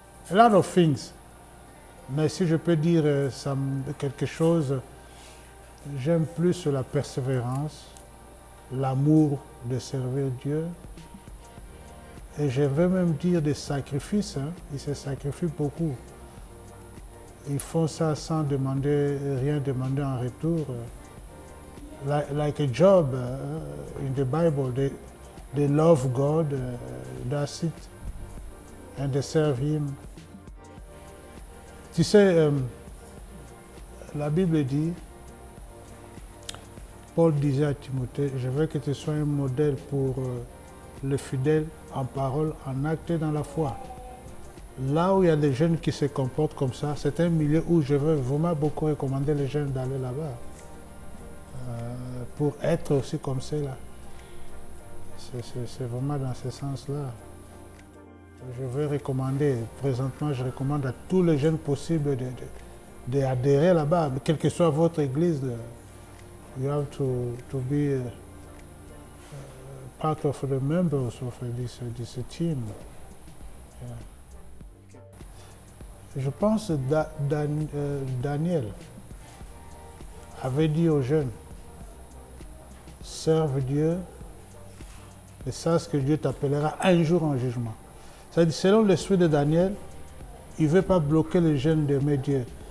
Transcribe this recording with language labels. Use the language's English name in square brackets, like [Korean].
[English] A lot of things, [French] mais si je peux dire quelque chose, j'aime plus la persévérance, l'amour de servir Dieu, et je vais même dire des sacrifices. Ils se sacrifient beaucoup. Ils font ça sans rien demander en retour. [English] Like a job in the Bible, they love God, that's it, and they serve Him. [French] Tu sais, la Bible dit, Paul disait à Timothée, je veux que tu sois un modèle pour les fidèles en parole, en acte et dans la foi. Là où il y a des jeunes qui se comportent comme ça, c'est un milieu où je veux vraiment beaucoup recommander les jeunes d'aller là-bas. Pour être aussi comme cela. C'est vraiment dans ce sens-là. Je veux recommander, présentement je recommande à tous les jeunes possibles d'adhérer là-bas, quelle que soit votre église. [English] You have to be part of the members of this team. Yeah. [French] Je pense que Daniel avait dit aux jeunes, serve Dieu et sache que Dieu t'appellera un jour en jugement. C'est-à-dire, selon l'esprit de Daniel, il ne veut pas bloquer les jeunes d'aimer Dieu.